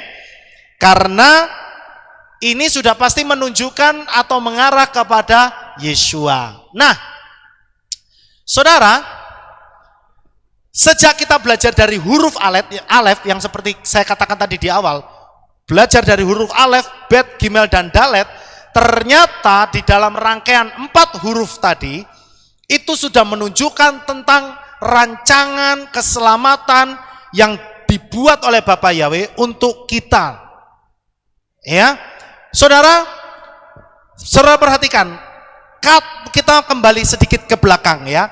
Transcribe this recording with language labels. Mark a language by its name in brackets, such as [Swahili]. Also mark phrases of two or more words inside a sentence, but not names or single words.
[Indonesian] Karena ini sudah pasti menunjukkan atau mengarah kepada Yeshua. Nah, saudara, sejak kita belajar dari huruf alef yang seperti saya katakan tadi di awal, belajar dari huruf alef, bet, gimel, dan dalet, ternyata di dalam rangkaian 4 huruf tadi, itu sudah menunjukkan tentang rancangan keselamatan yang dibuat oleh Bapa Yahweh untuk kita. Ya, saudara perhatikan, kita kembali sedikit ke belakang ya.